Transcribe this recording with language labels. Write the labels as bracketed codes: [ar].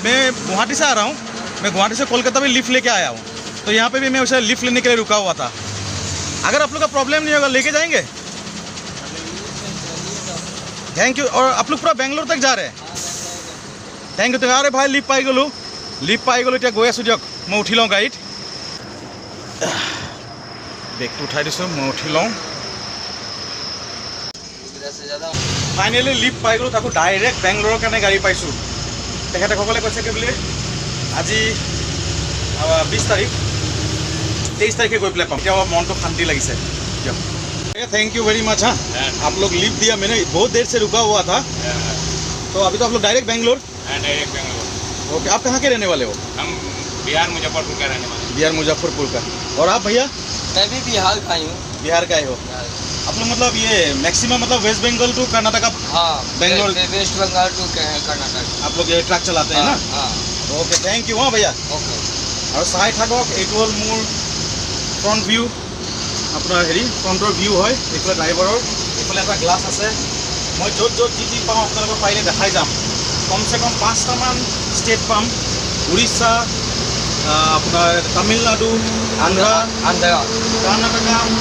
[hi] मैं गुवाहाटी से आ रहा हूँ, मैं गुवाहाटी से कोलकाता में लिफ्ट लेके आया हूँ, तो यहाँ पे भी मैं उसे लिफ्ट लेने के लिए रुका हुआ था। अगर आप लोग का प्रॉब्लम नहीं होगा लेके जाएंगे? Thank you. और आप लोग पूरा बेंगलोर तक जा रहे हैं? Thank you. [as] अरे भाई लिफ्ट पाई गलो, এতিয়া গৈ আছোঁ দিয়ক। মই উঠি লওঁ গাড়ীত, বেগটো উঠাই দিছোঁ, মই উঠি লওঁ। ফাইনেলি লিফ্ট পাই গ'লোঁ, তাকো ডাইৰেক্ট বেংগলোৰৰ কাৰণে গাড়ী পাইছোঁ। তেখেতসকলে কৈছে কি বুলি আজি 20 তাৰিখ, 23 তাৰিখে গৈ পেলাই পাম। এতিয়া মনটো শান্তি লাগিছে দিয়ক। [hi] Thank you very much. हाँ, आप लोग लिफ्ट दिया, मैंने बहुत देर से रुका हुआ था, तो अभी तो आप लोग direct Bangalore? Direct Bangalore. Okay, आप कहाँ के रहने वाले हो? हम बिहार मुजफ्फरपुर का रहने वाले। बिहार मुजफ्फरपुर का। और आप भैया? मैं भी बिहार का ही हूँ। बिहार का ही हो आप लोग? मतलब ये मैक्सिमम मतलब वेस्ट बंगाल टू कर्नाटका? हाँ, बेंगलोर, वेस्ट बंगाल टू कर्नाटक। आप लोग ये ट्रक चलाते हैं ना? हाँ। Okay, thank you. हाँ भैया। ओके। [as] और চাই থাকক, এইটো হ'ল মোৰ ফ্ৰণ্ট ভিউ, আপোনাৰ হেৰি ফ্ৰণ্টৰ ভিউ হয়। এইফালে ড্ৰাইভাৰৰ, এইফালে এটা গ্লাছ আছে। মই য'ত যি পাওঁ আপোনালোকক পাৰিলে দেখাই যাম। কমচে কম 5টামান ষ্টেট পাম, উৰিষ্যা, আপোনাৰ তামিলনাডু, আন্ধ্ৰা, কৰ্ণাটকা।